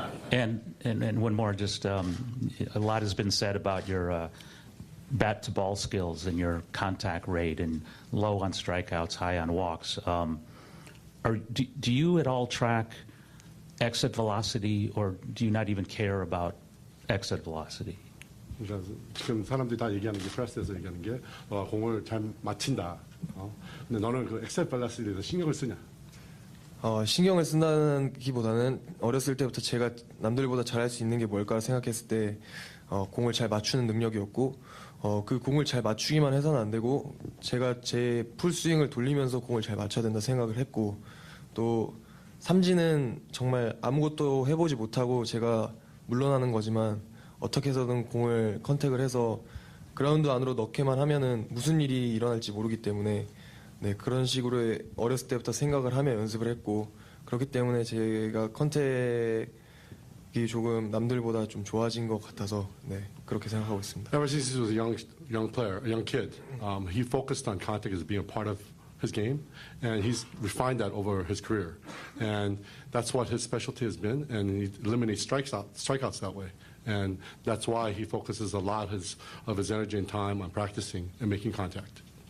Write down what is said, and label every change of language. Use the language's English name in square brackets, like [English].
[English] And one more, just a lot has been said about your bat-to-ball skills and your contact rate and low on strikeouts, high on walks. Do you at all track exit velocity, or do you not even care about exit velocity? [Korean] 그러니까 지금 사람들이 다 얘기하는 게 프레스에서 얘기하는 게 공을 잘 맞힌다. 근데 너는 그 엑셀 밸런스에 대해서 신경을 쓰냐? 신경을 쓴다는 기보다는 어렸을 때부터 제가 남들보다 잘할 수 있는 게 뭘까 생각했을 때 공을 잘 맞추는 능력이었고 그 공을 잘 맞추기만 해서는 안 되고 제가 제 풀스윙을 돌리면서 공을 잘 맞춰야 된다 생각을 했고 또 삼진은 정말 아무것도 해보지 못하고 제가 물러나는 거지만 어떻게 해서든 공을 컨택을 해서 그라운드 안으로 넣게만 하면은 무슨 일이 일어날지 모르기 때문에 네, 그런 식으로 어렸을 때부터 생각을 하며 연습을 했고 그렇기 때문에 제가 컨택이 조금 남들보다 좀 좋아진 것 같아서 네, 그렇게 생각하고 있습니다. [English] Ever since he was a young player, a young kid, he focused on contact as being a part of his game, and he's refined that over his career, and that's what his specialty has been, and he eliminates strikeouts that way, and that's why he focuses a lot of his energy and time on practicing and making contact.